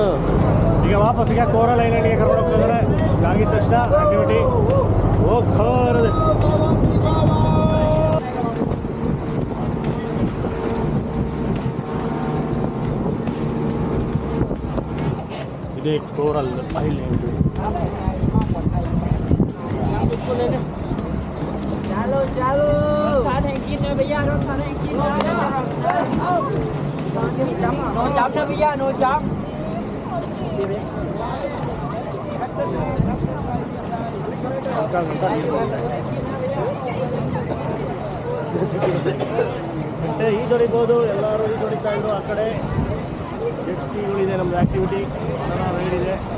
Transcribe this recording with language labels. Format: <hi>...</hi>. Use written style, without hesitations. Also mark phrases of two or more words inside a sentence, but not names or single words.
<kn>ಈಗ ವಾಪಸ್ಸಿಗೆ ಕೋರಲ್ ಐಲ್ಯಾಂಡ್ಗೆ ಕರ್ಕೊಂಡು ಹೋಗ್ತಿದ್ದಾರೆ. ಆಗಿದ ತಕ್ಷಣ ಆಕ್ಟಿವಿಟಿ ಹೋಗ್ಬಾರದು. ಇದೇ ಕೋರಲ್ ಐಲ್ಯಾಂಡ್.</kn> <hi>Chalo, chalo.</hi> <vi>Thả thằng kia nữa bây giờ nó thả thằng kia nữa. Nó chấm nữa bây giờ nó chấm.</vi> <kn>ಈಜೊಡಿಬೋದು, ಎಲ್ಲರೂ ಈಜೊಡಿತಾ ಇದ್ರು. ಆ ಕಡೆ ಜೆಟ್ ಸ್ಕೀಗಳಿದೆ, ನಮ್ಮದು ಆ್ಯಕ್ಟಿವಿಟಿ</kn> <en>banana ride</en> <kn>ಇದೆ.</kn>